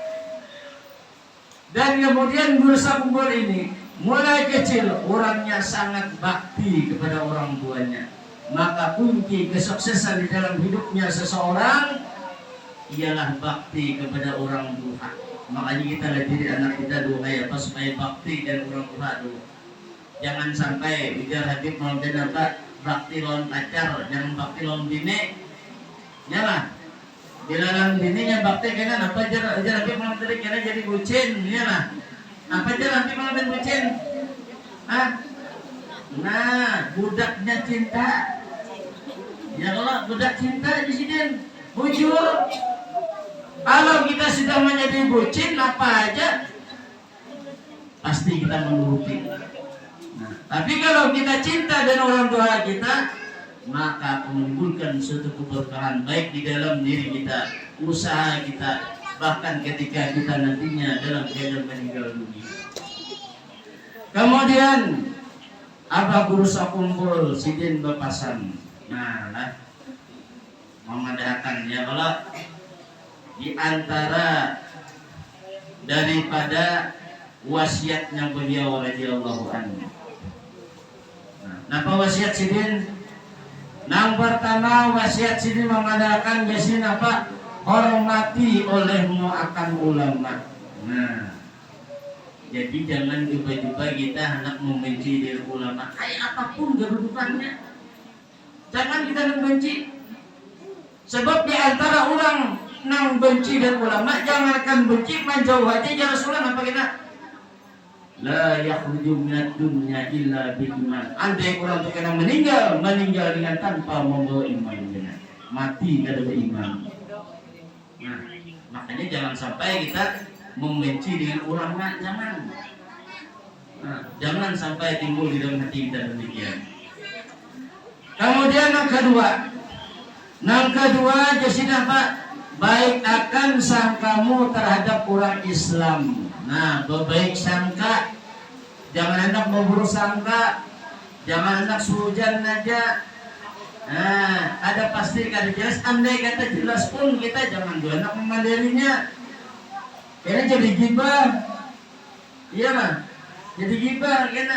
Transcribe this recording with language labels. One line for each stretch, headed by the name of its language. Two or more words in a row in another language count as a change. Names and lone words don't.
Indonesian: Dan kemudian guru sekumpul ini mulai kecil orangnya sangat bakti kepada orang tuanya. Maka kunci kesuksesan di dalam hidupnya seseorang ialah bakti kepada orang tua. Makanya kita latih anak kita dulu kayak apa supaya bakti dan orang tua dulu.
Banjar: Jangan sampai biar Habib mau apa bakti lawan pacar, jangan bakti lawan bini.
Indonesian: Ya lah.
Banjar: Bila lawan bininya bakti kena apa aja Habib mau kena jadi bucin,
Indonesian: ya lah. Apa aja Habib mau jadi bucin? Nah, budaknya cinta.
Banjar: Ya kalau budak cinta di sini bujur.
Indonesian: Kalau kita sudah menjadi bucin apa aja pasti kita menuruti. Nah, tapi kalau kita cinta dengan orang tua kita, maka menimbulkan suatu keberkahan baik di dalam diri kita, usaha kita, bahkan ketika kita nantinya dalam keadaan meninggal dunia. Kemudian Abah guru sakumpul Sidin Bepasan. Nah, memadakan ya kalau di antara daripada wasiatnya beliau radhiyallahu anhu.
Banjar: Napa wasiat Sidin?
Indonesian: Yang pertama wasiat Sidin mengadakan yasin apa? Hormati olehmu akan ulama. Nah, Jadi jangan coba-coba kita hendak membenci diri ulama, kayak apapun kedudukannya. Jangan kita membenci. Sebab di antara orang nang benci dan ulama, jangankan benci, menjauh aja ya Rasulullah apa kita?
Arabic: لا يخرج من الدنيا إلا بالإيمان.
Banjar: Andai orang itu kena meninggal dengan tanpa membawa iman, mati kada beriman.
Indonesian: Nah, makanya jangan sampai kita membenci dengan ulama, jangan. Nah, jangan sampai timbul di dalam hati kita demikian. Kemudian yang kedua jadi apa? Baik akan sangkamu terhadap orang Islam. Nah, berbaik sangka, jangan hendak memburuk sangka, jangan hendak sujan aja.
Banjar: Nah, ada pasti kada jelas. Andai kata jelas pun kita jangan juga hendak memadarinya. Karena jadi gibah, iya mah, jadi gibah kena.